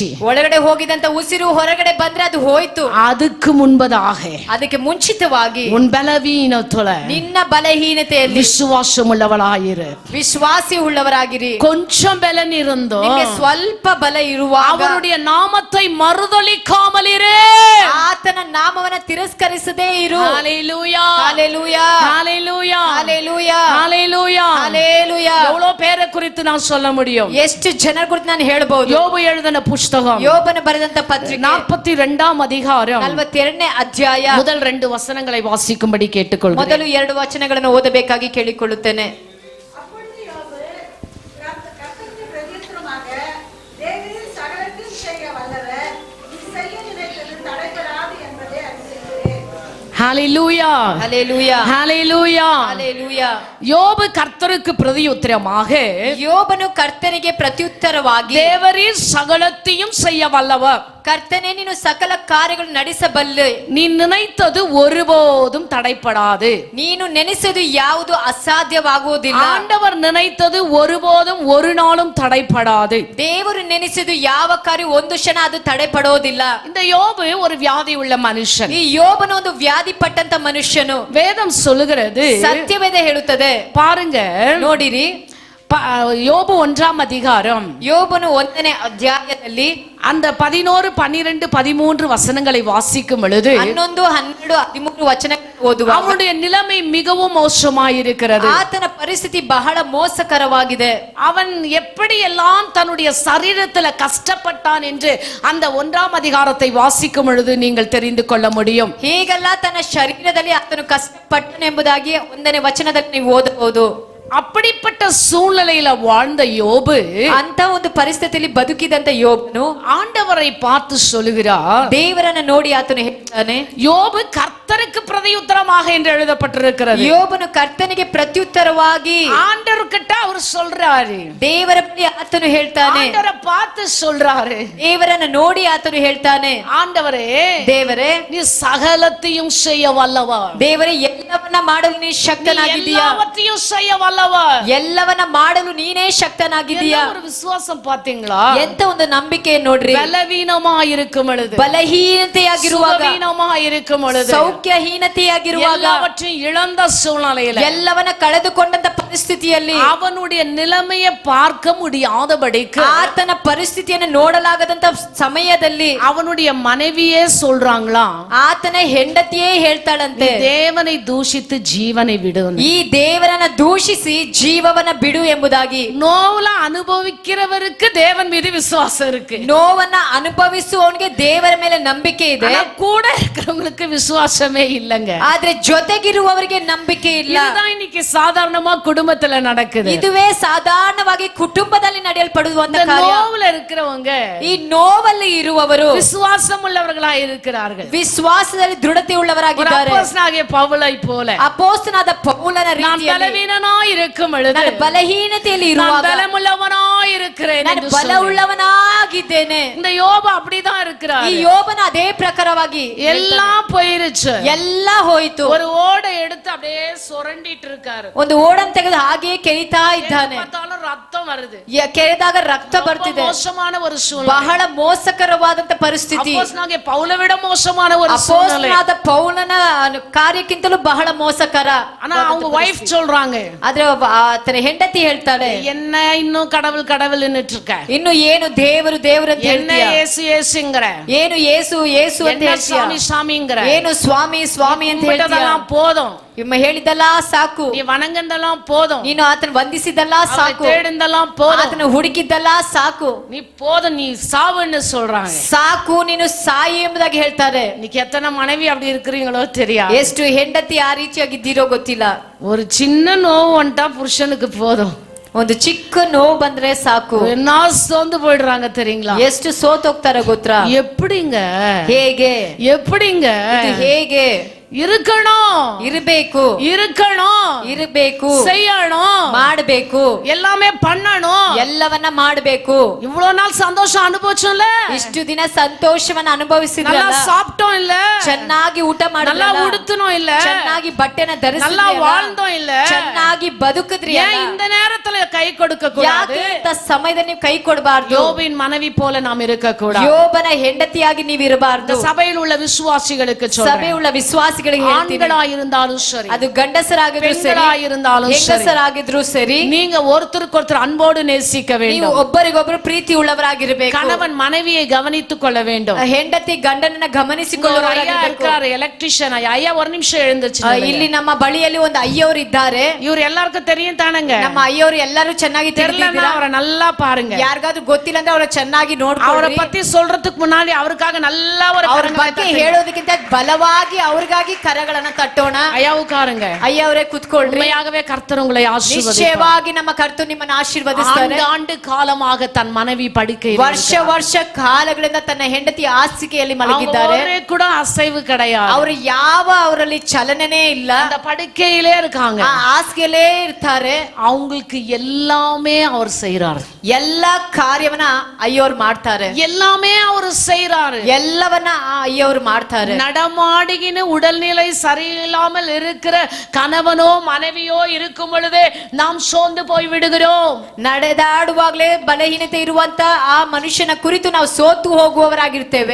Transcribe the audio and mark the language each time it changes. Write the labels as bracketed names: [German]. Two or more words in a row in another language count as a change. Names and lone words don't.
[Kannada] ಒಳಗಡೆ ಹೋಗಿದಂತ ಉಸಿರು ಹೊರಗಡೆ ಬಂದ್ರೆ ಅದು ಹೋಯ್ತು. [Tamil] அதுக்கு முன்பதாக [Kannada] ಅದಕ್ಕೆ ಮುಂಚಿತವಾಗಿ [Tamil] உன் பலவீனத்துல [Kannada] ನಿನ್ನ ಬಲಹೀನತೆಯಲ್ಲಿ [Tamil] விசுவாசம் உள்ளவளாயிரு, [Kannada] ವಿಶ್ವಾಸಿ ಉಳ್ಳವರಾಗಿರಿ. [Tamil] கொஞ்சம் பலன் இருந்தோ [Kannada] ನಿಮಗೆ ಸ್ವಲ್ಪ ಬಲ ಇರುವಾಗ [Tamil] அவருடைய நாமத்தை மறுதலிக்காமல் இரு, [Kannada] ಆತನ ನಾಮವನ್ನ ತಿರಸ್ಕರಿಸದೇ ಇರು. [Tamil] ஹalleluya, ஹalleluya, ஹalleluya, ஹalleluya, ஹalleluya, ஹalleluya. எவ்வளவு பேரை குறித்து நான் சொல்ல முடியும்? [Kannada] ಎಷ್ಟು ಜನರ ಕುರಿತು ನಾನು ಹೇಳಬಹುದು? [Tamil] யோபு எழுதின புத்தகம், [Kannada] ಯೋಬನ ಬರೆದಂತ ಪತ್ರಿಕೆ [Tamil] 42ஆம் அதிகாரம் [Kannada] 42ನೇ ಅಧ್ಯಾಯ [Tamil] முதல் 2 வசனங்களை வாசிக்கும்படி கேட்டுக்கொள்கிறேன். [Kannada] ಮೊದಲು 2 ವಚನಗಳನ್ನು ಓದಬೇಕಾಗಿ ಕೇಳಿಕೊಳ್ಳುತ್ತೇನೆ. [Tamil] ஹalleluya, ஹalleluya, ஹalleluya, ஹalleluya. யோபு கர்த்தருக்கு பிரதியுத்தரமாக, [Kannada] ಯೋಬನು ಕರ್ತನಿಗೆ ಪ್ರತ್ಯುತ್ತರವಾಗಿ, [Tamil] தேவரீர் சகலத்தையும் செய்ய வல்லவர், [Kannada] ಕರ್ತನೇ ನೀನು ಸಕಲ ಕಾರ್ಯಗಳನ್ನು ನಡೆಸಬಲ್ಲೆ, [Tamil] நீ நினைத்தது ஒருபோதும் தடைப்படாது, [Kannada] ನೀನು ನೆನೆಸದು ಯಾವುದು ಅಸಾಧ್ಯವಾಗುವುದಿಲ್ಲ. [Tamil] ஆண்டவர் நினைத்தது ஒருபோதும் ஒரு நாளும் தடைப்படாது. [Kannada] ದೇವರು ನೆನೆಸಿದು ಯಾವ ಕಾರ್ಯ ಒಂದು ಕ್ಷಣ ಅದು ತಡೆಪಡೋದಿಲ್ಲ. [Tamil] இந்த யோபு ஒரு வியாதி உள்ள மனுஷன். [Kannada] ಈ ಯೋಬನು ಒಂದು ವ್ಯಾಧಿ ಪಟ್ಟಂತ ಮನುಷ್ಯನು. [Tamil] வேதம் சொல்லுகிறது, [Kannada] ಸತ್ಯವೇದ ಹೇಳುತ್ತದೆ, [Tamil] பாருங்க, [Kannada] ನೋಡಿರಿ, [Tamil] யோபு 1ஆம் அதிகாரம் [Kannada] ಯೋಬನು 1ನೇ ಅಧ್ಯಾಯದಲ್ಲಿ [Tamil] அந்த 11, 12, 13 வசனங்களை வாசிக்கும் பொழுது [Kannada] 11, 12, 13 ವಚನಗಳನ್ನು ಓದುವಾಗ [Tamil] அவனுடைய நிலைமை மிகவும் மோசமாயிருக்கிறது. [Kannada] ಆತನ ಪರಿಸ್ಥಿತಿ ಬಹಳ ಮೋಸಕರವಾಗಿದೆ. [Tamil] அவன் எப்படி எல்லாம் தன்னுடைய சரீரத்துல கஷ்டப்பட்டான் என்று அந்த 1ஆம் அதிகாரத்தை வாசிக்கும் பொழுது நீங்கள் தெரிந்து கொள்ள முடியும். [Kannada] ಹೀಗೆಲ್ಲ ತನ್ನ ಶರೀರದಲ್ಲಿ ಆತನು ಕಷ್ಟಪಟ್ಟನು ಎಂಬುದಾಗಿ 1ನೇ ವಚನದಲ್ಲಿ ನೀವು ಓದಬಹುದು. [Tamil] அப்படிப்பட்ட சூழ்நிலையில வாழ்ந்த யோபு [Kannada] ಅಂತ ಒಂದು ಪರಿಸ್ಥಿತಿಯಲ್ಲಿ ಬದುಕಿದಂತ ಯೋಬನು [Tamil] ஆண்டவரை பார்த்து சொல்லுகிறார், [Kannada] ದೇವರನ್ನ ನೋಡಿ ಆತನು ಹೇಳ್ತಾನೆ, [Tamil] யோபு கர்த்தருக்கு பிரதியுத்தரமாக என்று எழுதப்பட்டிருக்கிறது. [Kannada] ಯೋಬನು ಕರ್ತನಿಗೆ ಪ್ರತ್ಯುತ್ತರವಾಗಿ [Tamil] ஆண்டவர்கிட்ட அவர் சொல்றாரு, [Kannada] ದೇವರ ಬಳಿ ಆತನು ಹೇಳ್ತಾನೆ, [Tamil] ஆண்டவரை பார்த்து சொல்றாரு, [Kannada] ದೇವರನ್ನ ನೋಡಿ ಆತನು ಹೇಳ್ತಾನೆ, [Tamil] ஆண்டவரே [Kannada] ದೇವರೇ [Tamil] நீ சகலத்தையும் செய்ய வல்லவா, [Kannada] ದೇವರೇ ಎಲ್ಲವನ್ನ ಮಾಡಲು ನೀ ಶಕ್ತನಾಗಿದ್ದೀಯಾ, [Tamil] எல்லாவற்றையும் செய்ய வல்லவா, வல்லவர். [Kannada] ಎಲ್ಲವನ್ನ ಮಾಡಲು ನೀನೇ ಶಕ್ತನಾಗಿದ್ದೀಯಾ. [Tamil] ஒரு விசுவாசம் பாத்தீங்களா? [Kannada] ಎಂತ ಒಂದು ನಂಬಿಕೆ ನೋಡ್ರಿ. [Tamil] பலவீனமா இருக்கும் பொழுது, [Kannada] ಬಲಹೀನತೆಯಾಗಿರುವಾಗ, [Tamil] சுகவீனமா இருக்கும் பொழுது, [Kannada] ಸೌಖ್ಯಹೀನತೆಯಾಗಿರುವಾಗ, [Tamil] எல்லாவற்றையும் இழந்த சூழ்நிலையில, [Kannada] ಎಲ್ಲವನ್ನ ಕಳೆದುಕೊಂಡಂತ ಪರಿಸ್ಥಿತಿಯಲ್ಲಿ [Tamil] அவனுடைய நிலைமையை பார்க்க முடியாதபடிக்கு, [Kannada] ಆತನ ಪರಿಸ್ಥಿತಿಯನ್ನು ನೋಡಲಾಗದಂತ ಸಮಯದಲ್ಲಿ [Tamil] அவனுடைய மனைவியே சொல்றாங்களா, [Kannada] ಆತನ ಹೆಂಡತಿಯೇ ಹೇಳ್ತಾಳಂತೆ, [Tamil] தேவனை தூஷித்து ஜீவனை விடு, [Kannada] ಈ ದೇವರನ್ನ ದೂಷಿಸಿ ಜೀವವನ್ನ ಬಿಡು ಎಂಬುದಾಗಿ. [Tamil] நோவுல அனுபவிக்கிறவருக்கு தேவன் மீது விசுவாசம் இருக்கு. [Kannada] ನೋವನ್ನ ಅನುಭವಿಸುವವನಿಗೆ ದೇವರ ಮೇಲೆ ನಂಬಿಕೆ ಇದೆ. [Tamil] ஆனா கூட இருக்கிறவங்களுக்கு விசுவாசமே இல்லங்க. [Kannada] ಆದ್ರೆ ಜೊತೆಗಿರುವವರಿಗೆ ನಂಬಿಕೆ ಇಲ್ಲ. [Tamil] இதுதான் இன்னைக்கு சாதாரணமா குடும்பத்துல நடக்குது. [Kannada] ಇದುವೇ ಸಾಧಾರಣವಾಗಿ ಕುಟುಂಬದಲ್ಲಿ ನಡೆಯಲ್ಪಡುವಂತ ಕಾರ್ಯ. [Tamil] நோவுல இருக்கிறவங்க, [Kannada] ಈ ನೋವಲ್ಲಿ ಇರುವವರು [Tamil] விசுவாசம் உள்ளவர்களா இருக்கிறார்கள். [Kannada] ವಿಶ್ವಾಸದಲ್ಲಿ ದೃಢತೆ ಉಳ್ಳವರಾಗಿದ್ದಾರೆ. [Tamil] அப்போஸ்தலனாகிய பவுலை போல, [Kannada] ಅಪೊಸ್ತಲನಾದ ಪೌಲನ [Tamil] நான் [Kannada] ರೀತಿಯಲ್ಲಿ [Tamil] பலவீனனாய் இருக்கும் பொழுது, [Kannada] ನಾನು ಬಲಹೀನತೆಯಲ್ಲಿ [Tamil] நான் [Kannada] ಇರುವಾಗ [Tamil] பலமுள்ளவனாய் இருக்கிறேன் [Kannada] ನಾನು [Tamil] என்று சொன்னார். [Kannada] ಬಲವುಳ್ಳವನಾಗಿದ್ದೇನೆ. [Tamil] இந்த யோபு அப்படிதான் இருக்கிறார். [Kannada] ಈ ಯೋಬನ ಅದೇ ಪ್ರಕಾರವಾಗಿ [Tamil] எல்லாம் போயிருச்சு. [Kannada] ಎಲ್ಲ ಹೋಯಿತು. [Tamil] ஒரு ஓடை எடுத்து அப்படியே சுரண்டிட்டு இருக்காரு. [Kannada] ಒಂದು ಓಡನ್ ತೆಗೆದು ಹಾಗೆ ಕೆರಿತಾ ಇದ್ದಾನೆ. [Tamil] பார்த்தாலும் ரத்தம் வருது. [Kannada] ಕೆರೆದಾಗ ರಕ್ತ ಬರ್ತಿದೆ. [Tamil] மோசமான ஒரு சூழ்நிலை. [Kannada] ಬಹಳ ಮೋಸಕರವಾದಂತ ಪರಿಸ್ಥಿತಿ. [Tamil] அப்போஸ்தலனாகிய பவுலை விட மோசமான ஒரு சூழ்நிலை. [Kannada] ಅಪೊಸ್ತಲನಾದ ಪೌಲನ ಕಾರ್ಯಕ್ಕಿಂತಲೂ ಬಹಳ ಮೋಸಕರ. [Tamil] ஆனா அவங்க வைஃப் சொல்றாங்க, [Kannada] ಆದ್ರೆ ಆತನ ಹೆಂಡತಿ ಹೇಳ್ತಾಳೆ, [Tamil] என்ன இன்னும் கடவுள் கடவுள்னுட்டு இருக்க, [Kannada] ಇನ್ನು ಏನು ದೇವರು ದೇವರು ಅಂತ [Tamil] என்ன [Kannada] ಹೇಳ್ತೀಯ, [Tamil] இயேசு இயேசுங்கற, [Kannada] ಏನು ಯೇಸು ಯೇಸು ಅಂತ [Tamil] என்ன [Kannada] ಹೇಳ್ತೀಯ, [Tamil] சாமி சாமிங்கற, [Kannada] ಏನು ಸ್ವಾಮಿ ಸ್ವಾಮಿ ಅಂತ ಹೇಳ್ತೀಯ. [Tamil] இதெல்லாம் போதும், [Kannada] ನಿಮ್ಮ ಹೇಳಿದಲ್ಲ ಸಾಕು, [Tamil] நீ வணங்கந்தெல்லாம் போதும், [Kannada] ನೀನು ಆತನ ವಂದಿಸಿದಲ್ಲ ಸಾಕು, [Tamil] தேடிந்தெல்லாம் போதும், [Kannada] ಆತನ ಹುಡುಕಿದ್ದಲ್ಲ ಸಾಕು, [Tamil] நீ போதும், நீ சாவுன்னு சொல்றாங்க. [Kannada] ಸಾಕು ನೀನು ಸಾಯಿ ಎಂಬುದಾಗಿ ಹೇಳ್ತಾರೆ. [Tamil] இன்னைக்கு எத்தனை மனைவி அப்படி இருக்கிறீங்களோ தெரியாது. [Kannada] ಎಷ್ಟು ಹೆಂಡತಿ ಆ ರೀತಿಯಾಗಿದ್ದೀರೋ ಗೊತ್ತಿಲ್ಲ. [Tamil] ஒரு சின்ன நோவு வந்துட்டா புருஷனுக்கு போதும், [Kannada] ಒಂದು ಚಿಕ್ಕ ನೋವು ಬಂದ್ರೆ ಸಾಕು, [Tamil] என்ன சோர்ந்து போயிடுறாங்க தெரியுங்களா? [Kannada] ಎಷ್ಟು ಸೋತೋಗ್ತಾರ ಗೊತ್ತಾ? [Tamil] எப்படிங்க [Kannada] ಹೇಗೆ [Tamil] எப்படிங்க [Kannada] ಇದು ಹೇಗೆ [Tamil] இருக்கணும், [Kannada] ಇರಬೇಕು [Tamil] இருக்கணும், [Kannada] ಇರಬೇಕು, [Tamil] செய்யணும், [Kannada] ಮಾಡಬೇಕು, [Tamil] எல்லாமே பண்ணணும், [Kannada] ಎಲ್ಲವನ್ನ ಮಾಡಬೇಕು. [Tamil] இவ்வளவு நாள் சந்தோஷம் அனுபவிச்சோம்ல, [Kannada] ಇಷ್ಟು ದಿನ ಸಂತೋಷವನ್ನ ಅನುಭವಿಸಿದ್ರಲ್ಲ, [Tamil] நல்லா சாப்பிட்டோம் இல்ல, [Kannada] ಚೆನ್ನಾಗಿ ಊಟ [Tamil] நல்லா [Kannada] ಮಾಡಿದ್ರಲ್ಲ, [Tamil] உடுத்தணும் இல்ல, [Kannada] ಚೆನ್ನಾಗಿ ಬಟ್ಟೆನ [Tamil] நல்லா [Kannada] ಧರಿಸಿದ್ರಲ್ಲ, [Tamil] வாழ்ந்தோம் இல்ல, [Kannada] ಚೆನ್ನಾಗಿ ಬದುಕಿದ್ರಿ. [Tamil] ஏன் இந்த நேரத்துல கை கொடுக்க கூடாது? [Kannada] ಯಾಕೆ ಇಂಥ ಸಮಯದಲ್ಲಿ ನೀವು ಕೈ ಕೊಡಬಾರ್ದು? [Tamil] யோபின் மனைவி போல நாம் இருக்க கூடாது. [Kannada] ಯೋಬನ ಹೆಂಡತಿಯಾಗಿ ನೀವು [Tamil] இந்த [Kannada] ಇರಬಾರ್ದು. [Tamil] சபையில் உள்ள விசுவாசிகளுக்கு சொல்றேன், [Kannada] ಸಭೆಯುಳ್ಳ ವಿಶ್ವಾಸಿಗಳಿಗೆ ಹೇಳ್ತೀನಿ, [Tamil] ஆண்களாயிருந்தாலும் சரி, [Kannada] ಅದು ಗಂಡಸರಾಗಿದ್ರು ಸರಿ, [Tamil] பெண்களாயிருந்தாலும் சரி, [Kannada] ಹೆಂಗಸರಾಗಿದ್ರು ಸರಿ, [Tamil] நீங்க ஒருத்தருக்கு அன்போடு நேசிக்க [Kannada] ನೀವು [Tamil] வேண்டும். [Kannada] ಒಬ್ಬರಿಗೊಬ್ಬರು ಪ್ರೀತಿ ಉಳ್ಳವರಾಗಿರಬೇಕು. [Tamil] கணவன் மனைவியை கவனித்துக் கொள்ள வேண்டும். [Kannada] ಹೆಂಡತಿ ಗಂಡನನ್ನ [Tamil] ஐயா [Kannada] ಗಮನಿಸಿಕೊಳ್ಳುವವರಾಗಿರಬೇಕು. [Tamil] இருக்காரு, எலக்ட்ரிஷியன் ஐயா, ஒரு நிமிஷம் எழுந்துச்சு. [Kannada] ಇಲ್ಲಿ ನಮ್ಮ ಬಳಿಯಲ್ಲಿ ಒಂದು ಅಯ್ಯವರು ಇದ್ದಾರೆ. [Tamil] இவர் எல்லாருக்கும் தெரியும் தானங்க? [Kannada] ನಮ್ಮ ಅಯ್ಯವರು ಎಲ್ಲರೂ ಚೆನ್ನಾಗಿ [Tamil] தெரியலன்னா [Kannada] ತಿಳಿದಿದ್ದೀರಾ? [Tamil] அவரை நல்லா பாருங்க. [Kannada] ಯಾರಿಗಾದ್ರೂ ಗೊತ್ತಿಲ್ಲ ಅಂದ್ರೆ ಅವರ ಚೆನ್ನಾಗಿ [Tamil] அவரை [Kannada] ನೋಡ್ಕೊಳ್ಳಿ. [Tamil] பத்தி சொல்றதுக்கு முன்னாடி அவருக்காக நல்லா ஒரு [Kannada] ಅವ್ರ [Tamil] கரங்களை [Kannada] ಬಗ್ಗೆ [Tamil] தட்டுங்க. [Kannada] ಹೇಳೋದಕ್ಕಿಂತ ಬಲವಾಗಿ ಅವ್ರಿಗಾಗಿ ಕರಗಳನ್ನ ತಟ್ಟೋಣ. [Tamil] ஐயா உட்காருங்க. [Kannada] ಅಯ್ಯವರೇ ಕುತ್ಕೊಳ್ರಿ. [Tamil] உண்மையாகவே கர்த்தர் உங்களை ஆசீர்வதிப்பார். [Kannada] ನಿಶ್ಚಯವಾಗಿ ನಮ್ಮ ಕರ್ತನು ನಿಮ್ಮನ್ನು ಆಶೀರ್ವದಿಸ್ತಾರೆ. [Tamil] ஆண்டு காலமாக தன் மனைவி படுக்கையில் [Kannada] ವರ್ಷ ವರ್ಷ ಕಾಲಗಳಿಂದ ತನ್ನ ಹೆಂಡತಿ ಹಾಸಿಗೆಯಲ್ಲಿ ಮಲಗಿದ್ದಾರೆ. [Tamil] அவரே கூட அசைவு கிடையாது. [Kannada] ಅವರು ಯಾವ ಅವರಲ್ಲಿ ಚಲನೆನೇ ಇಲ್ಲ. [Tamil] அந்த படுக்கையிலே இருக்காங்க. [Kannada] ಆ ಹಾಸಿಗೆಲೇ ಇರ್ತಾರೆ. [Tamil] அவங்களுக்கு எல்லாமே அவர் செய்றார். [Kannada] ಎಲ್ಲಾ ಕಾರ್ಯವನ್ನ ಅಯ್ಯೋರು ಮಾಡ್ತಾರೆ. [Tamil] எல்லாமே அவர் செய்றாரு. [Kannada] ಎಲ್ಲವನ್ನ ಆ ಅಯ್ಯೋರು ಮಾಡ್ತಾರೆ. [Tamil] நடமாடுகின உடல்நிலை சரியில்லாமல் இருக்கிற கணவனோ மனைவியோ இருக்கும் பொழுதே நாம் சோர்ந்து போய் விடுகிறோம். [Kannada] ನಡೆದಾಡುವಾಗಲೇ ಬಲಹೀನತೆ ಇರುವಂತ ಆ ಮನುಷ್ಯನ ಕುರಿತು ನಾವು ಸೋತು ಹೋಗುವವರಾಗಿರ್ತೇವೆ.